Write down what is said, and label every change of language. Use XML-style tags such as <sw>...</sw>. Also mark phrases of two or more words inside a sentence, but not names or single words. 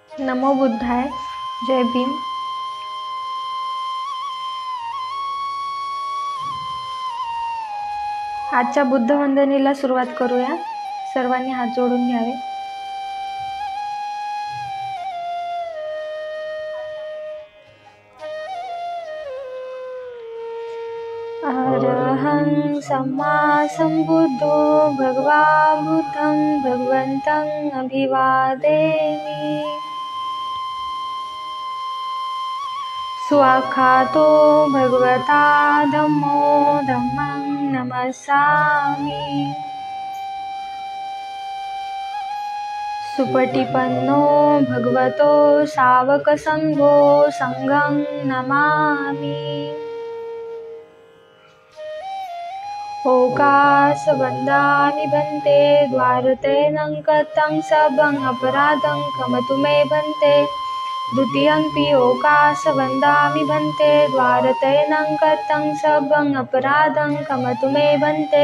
<pi>नमो बुद्धाय.</pi> <mr>जय भीम. आजच्या बुद्ध वंदनेला सुरुवात करूया. सर्वांनी हात जोडून घ्यावे.</mr> <pi>अरहं सम्मा संबुद्धो भगवा बुद्धं भगवन्तं अभिवादेमि. स्वाखातो भगवता धम्मो धम्मं नमस्सामि. सुपटिपन्नो भगवतो सावकसंघो संघं नमामि. ओकास वन्दामि भन्ते द्वारतेनं कथं सबं अपराधं क्षमतु मे भन्ते. द्वितीयंपि ओकास वन्दामि भन्ते द्वारतेनं कथं सबं अपराधं क्षमतु मे भन्ते.</pi>